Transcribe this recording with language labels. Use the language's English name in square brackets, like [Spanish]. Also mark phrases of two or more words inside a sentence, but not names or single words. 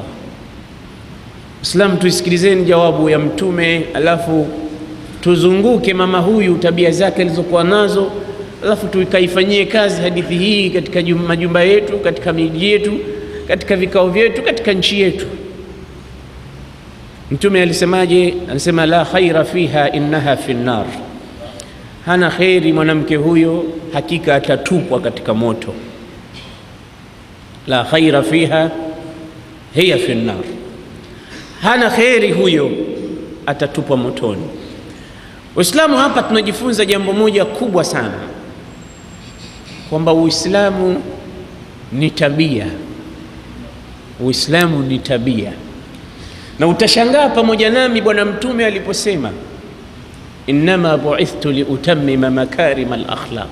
[Swahili] Islam, tuisikilizeni jawabu ya Mtume, alafu tuzunguke mama huyu, tabia zake alizokuwa nazo, alafu tukaifanyie kazi hadithi hii katika majumba yetu, katika miji yetu, katika vikao vyetu, katika nchi yetu. Mtume alisemaje? Alisema, [Arabic] لا خير فيها إنها في النار, [Swahili] hana khairi mwanamke huyo, hakika atatupwa katika moto. [Arabic] لا خير فيها هي في النار, [Swahili] hana khairi huyo, atatupwa motoni. Uislamu, hapa tunajifunza jambo moja kubwa sana, kwamba Uislamu ni tabia. Uislamu ni tabia, na utashangaa pamoja nami Bwana Mtume aliposema, [Arabic] إنما بعثت لأتمم مكارم الأخلاق.